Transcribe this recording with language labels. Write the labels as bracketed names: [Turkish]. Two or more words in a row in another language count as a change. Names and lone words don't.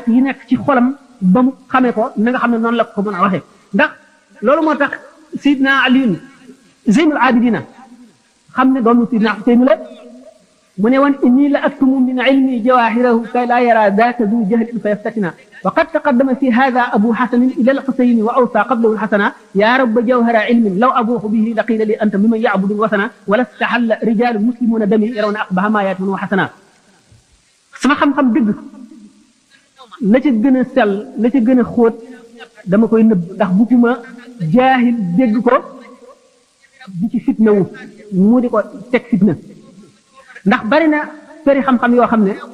[Wolof] yi nekk ci xolam ba mu xamee ko na nga xam ne noonu la ko mën a waxee ndax loolu moo tax Seydina Aliyun Zeynul Abidina xam ne doomu Seydina Xuseyn la mu ne woon [Arabic] إني لأكتم من علمي جواهره كي لا يرى الحق ذو جهل فيفتتنا وقد تقدم في هذا أبو حسن إلى الحسين ووصى قبله الحسنا يا رب جوهر علم لو أبوح به لقيل لي أنت ممن يعبد الوثنا ولاستحل رجال مسلمون دمي يرون أقبح ما يأتونه حسنا [Wolof] sama xam-xam dëgg la ca gën a sell la ca gën a xóot dama koy nëbb ndax bu fi ma jaahil dégg ko di ci fitna wu mu di ko teg fitna ndax bari na përi xam-xam yoo xam ne